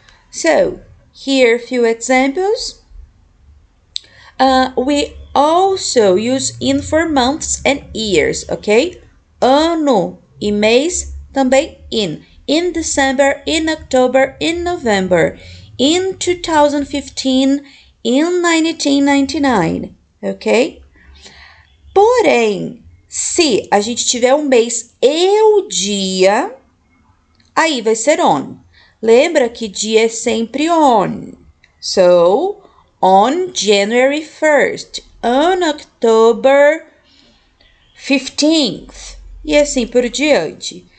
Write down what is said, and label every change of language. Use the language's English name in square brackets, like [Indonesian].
[English] So, here a few examples. We also use in for months and years, okay? [Portuguese] Ano e mês também [English] in. In December, in October, in November, in 2015, in 1999, ok? [Portuguese] Porém, se a gente tiver um mês e o dia, aí vai ser on. Lembra que dia é sempre on. [English] So, on January 1st, on October 15th, [Portuguese] e assim por diante.